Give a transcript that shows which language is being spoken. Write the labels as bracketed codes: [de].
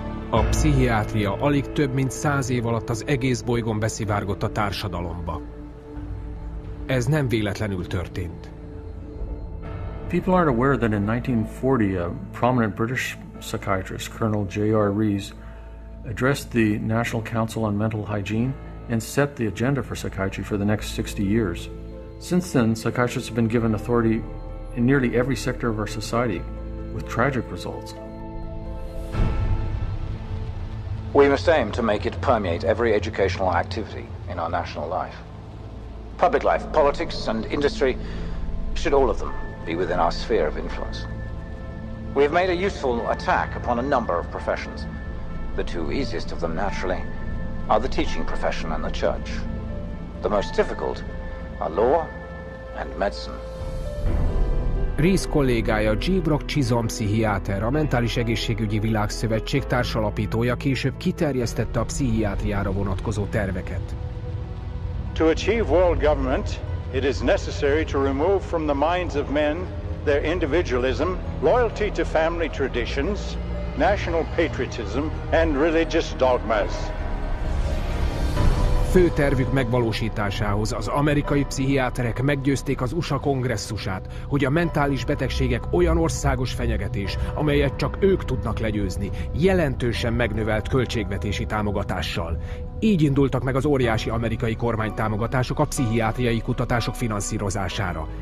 [hu] A pszichiátria alig több mint 100 év alatt az egész bolygón beszivárgott a társadalomba. Ez nem véletlenül történt. [en] People aren't aware that in 1940 a prominent British psychiatrist, Colonel J.R. Rees, addressed the National Council on Mental Hygiene and set the agenda for psychiatry for the next 60 years. Since then, psychiatrists have been given authority in nearly every sector of our society, with tragic results. We must aim to make it permeate every educational activity in our national life. Public life, politics and industry, should all of them be within our sphere of influence. We have made a useful attack upon a number of professions. The 2 easiest of them, naturally, are the teaching profession and the church. The most difficult are law and medicine. [hu] Rees kollégája G. Brock Chisholm pszichiáter, a Mentális Egészségügyi Világszövetség társalapítója később kiterjesztette a pszichiátriára vonatkozó terveket. [en] To achieve world government, it is necessary to remove from the minds of men their individualism, loyalty to family traditions, national patriotism and religious dogmas. [hu] Fő tervük megvalósításához az amerikai pszichiáterek meggyőzték az USA kongresszusát, hogy a mentális betegségek olyan országos fenyegetés, amelyet csak ők tudnak legyőzni, jelentősen megnövelt költségvetési támogatással. Így indultak meg az óriási amerikai kormánytámogatások a pszichiátriai kutatások finanszírozására.